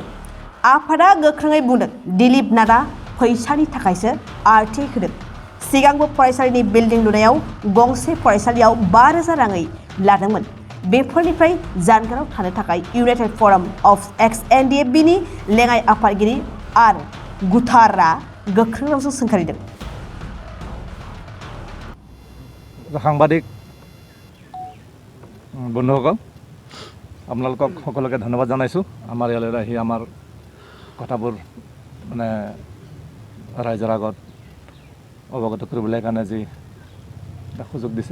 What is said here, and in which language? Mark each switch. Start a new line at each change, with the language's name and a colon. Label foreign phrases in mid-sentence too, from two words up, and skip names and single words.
Bodo: आफादा गोख्रोङै बुंदों दिलीप नाथआ फैसानि थाखायसो आरटीआई होदों। सिगांबो फरायसालिनि बिल्डिं लुनायाव गंसे फरायसालियाव 5,000 राङै लादोंमोन। बेफोरनिफ्राय जानगाराव थानो थाखाय इउनाइटेड फरम अफ एक्स-NDFB नि लेङाइ आफादगिरि आर गुथारआ गोख्रों रावजों सोंखारिदों।
Assamese: সাংবাদিক বন্ধুসকল, আপোনালোকক সকলোকে ধন্যবাদ জনাইছোঁ। আমাৰ ইয়ালৈ আহি আমাৰ কথাবোৰ মানে ৰাইজৰ আগত অৱগত কৰিবলৈ কাৰণে যি সুযোগ দিছে।